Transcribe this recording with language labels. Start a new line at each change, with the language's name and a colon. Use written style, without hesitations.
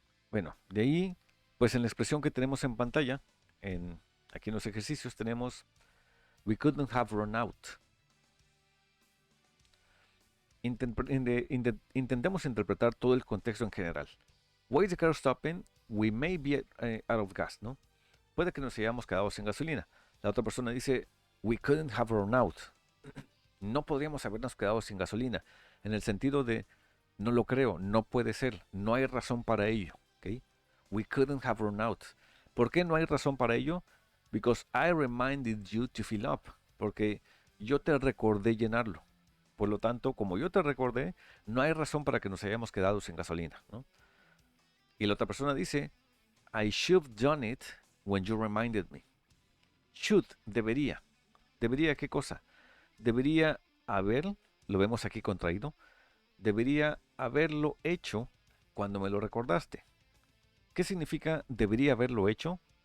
Spanish: Bueno, de ahí, pues en la expresión que tenemos en pantalla, aquí en los ejercicios tenemos
English: we couldn't have run out.
Spanish: Intentemos interpretar todo el contexto en general.
English: Why is the car stopping? We may be out of gas,
Spanish: ¿no? Puede que nos hayamos quedado sin gasolina. La otra persona dice
English: we couldn't have run out.
Spanish: No podríamos habernos quedado sin gasolina. En el sentido de no lo creo, no puede ser, no hay razón para ello. ¿Okay?
English: We couldn't have run out.
Spanish: ¿Por qué no hay razón para ello?
English: Because I reminded you to fill up.
Spanish: Porque yo te recordé llenarlo. Por lo tanto, como yo te recordé, no hay razón para que nos hayamos quedado sin gasolina, ¿no? Y la otra persona dice,
English: I should have done it when you reminded me.
Spanish: Should, debería. ¿Debería qué cosa? Debería haber, lo vemos aquí contraído, debería haberlo hecho cuando me lo recordaste. ¿Qué significa debería haberlo hecho?